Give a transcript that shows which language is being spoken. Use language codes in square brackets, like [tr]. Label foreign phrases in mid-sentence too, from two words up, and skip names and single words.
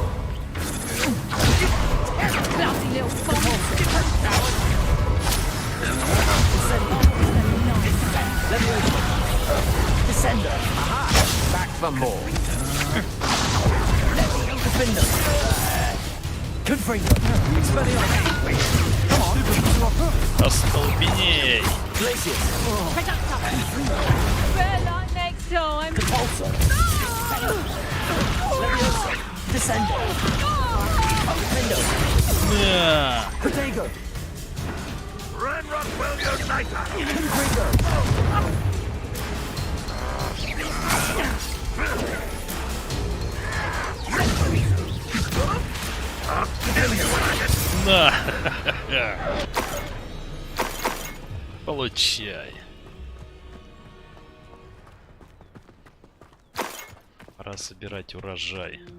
[en] Bloody little fool. Descendo. Aha. Back for more. Defender. Confringo. Expelliarmus. Come on. [ru] Остолбеней. [en] Glacius. Better luck next time. Compulsor. Leviosa. Descendo. Defendo. [ru] Да. [en] Protego. Ranrock will unite us. Confringo. [ru] На. Получай. Пора собирать урожай.